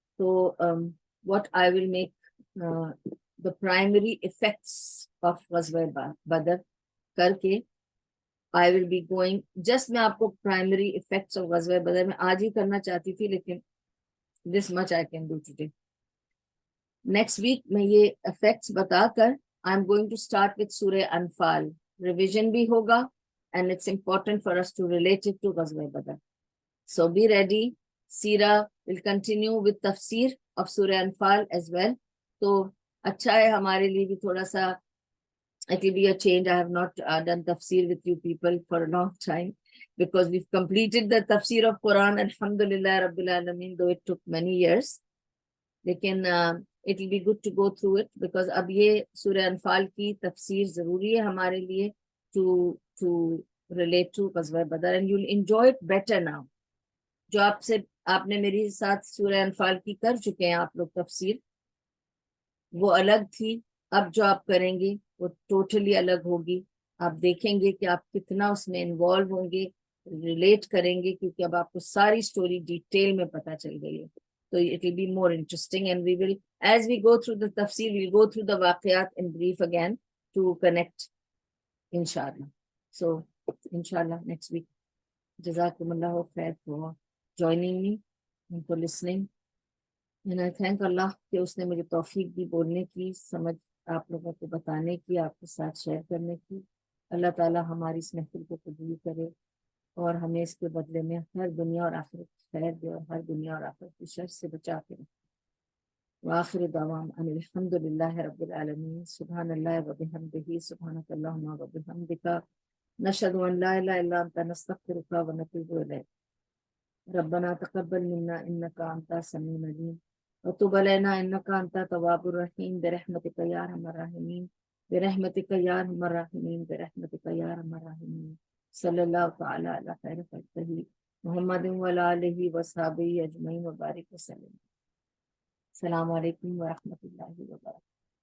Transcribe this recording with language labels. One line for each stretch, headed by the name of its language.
English: So what I will make the primary effects of Ghazwa Badr
Urdu: کر کے
English: I will be going, just
Urdu: میں آپ کو
English: primary effects of
Urdu: غزوہ بدر میں آج ہی کرنا چاہتی تھی، لیکن
English: this much I can do today. Next week میں یہ effects
Urdu: بتا کر
English: I'm going to start with Surah Anfal.
Urdu: ریویژن بھی ہوگا
English: and it's important for us to relate it to Ghazwa Badr. So be ready. Sira will continue with tafsir of Surah Anfal as well. تو
Urdu: اچھا ہے ہمارے لیے بھی تھوڑا سا.
English: It will be a change. I have not done tafsir with you people for a long time because we've completed the tafsir of Quran,
Arabic: alhamdulillah rabbil alameen,
English: though it took many years. لیکن it will be good to go through it because
Urdu: اب یہ سورہ انفال کی تفسیر ضروری ہے ہمارے لیے
English: to relate to Ghazwa Badr, and you'll enjoy it better now.
Urdu: جو آپ نے میری ساتھ سورہ انفال کی کر چکے ہیں آپ لوگ تفسیر, وہ الگ تھی. اب جو آپ کریں گے وہ ٹوٹلی الگ ہوگی. آپ دیکھیں گے کہ آپ کتنا اس میں انوالو ہوں گے, ریلیٹ کریں گے, کیونکہ اب آپ کو ساری سٹوری ڈیٹیل میں پتہ چل گئی ہے.
English: So it will be more interesting, and we will, as we go through the tafsir, we'll go through the waqiyat in brief again to connect, inshallah. So, inshallah, next week. Jazakumullahu khair for joining me and for listening. And I thank Allah
Urdu: کہ اس نے مجھے توفیق دی بولنے کی, سمجھ آپ لوگوں کو بتانے کی, آپ کے ساتھ شیئر کرنے کی. اللہ تعالی ہماری اس محفل کو قبول کرے اور ہمیں اس کے بدلے میں ہر دنیا اور آخرت خیر دے اور ہر دنیا اور آخرت کی شر سے بچا کے رکھے.
Arabic: وآخر دعوام ان الحمد للہ رب العالمین. سبحان اللہ و بحمدہ, سبحانک اللہم و بحمدک, نشہد ان لا الہ الا انت, نستغفرک و نتوب الیک. ربنا تقبل منا انک انت السمیع العلیم وتب علینا انک انت التواب الرحیم برحمتک یا ارحم الراحمین, برحمتک یا ارحم الراحمین, برحمتک یا ارحم الراحمین. صلی اللہ تعالی علی خیر خلقہ محمد وعلی آلہ وصحبہ اجمعین وبارک وسلم. السلام علیکم ورحمۃ اللہ وبرکاتہ.